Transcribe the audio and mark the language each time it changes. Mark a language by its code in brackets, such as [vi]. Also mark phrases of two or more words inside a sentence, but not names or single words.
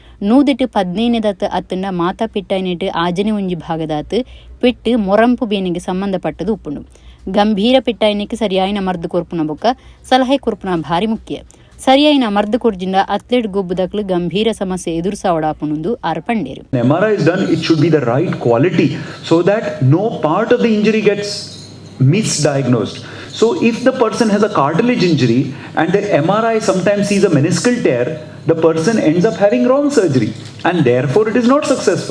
[tcy] 115 ಅತ್ತಂಡ ಮಾತಾ ಪೆಟ್ಟಾಯಿನೆಟ್ ಆಜನೆ ಒಂಜಿ ಭಾಗದಾತ್ ಪೆಟ್ಟು ಮೊರಂಪು ಬೇನೆಗೆ ಸಂಬಂಧಪಟ್ಟದು ಉಪ್ಪುಂಡು. ಗಂಭೀರ ಪೆಟ್ಟಾಯಿನಕ್ಕೆ ಸರಿಯಾಯಿನ ಮರ್ದು ಕೊರ್ಪುನ ಬೊಕ್ಕ ಸಲಹೆ ಕೊರ್ಪುನ ಭಾರಿ ಮುಖ್ಯ. ಸರಿಯಾಯಿನ ಮರ್ದು ಕೊರ್ಜಿಂದ ಅಥ್ಲೆಟ್ ಗೊಬ್ಬುದಕ್ಲು ಗಂಭೀರ ಸಮಸ್ಯೆ ಎದುರಿಸಾವಡಾಪುನುಂದು ಆರ್ಪಂಡೇರು. [en] MRI is done, it should be the right quality so that no part of the injury gets misdiagnosed. So if the person has a cartilage injury and the MRI sometimes sees a meniscal tear, the person ends up having wrong surgery and therefore it is not successful.